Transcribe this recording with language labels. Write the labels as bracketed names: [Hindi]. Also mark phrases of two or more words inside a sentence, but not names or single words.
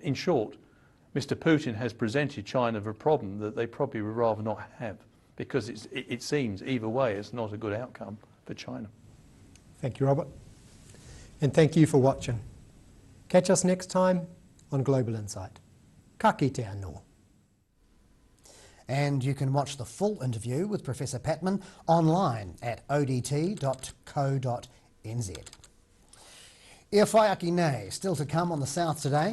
[English] In short, Mr. Putin has presented China with a problem that they probably would rather not have, because it seems either way it's not a good outcome for China. Thank you, Robert. And thank you for watching. Catch us next time on Global Insight. [Māori] Ka kite anō. [English] And you can watch the full interview with Professor Patman online at odt.co.nz. [Māori] E whai aki nei, [English] still to come on the South today.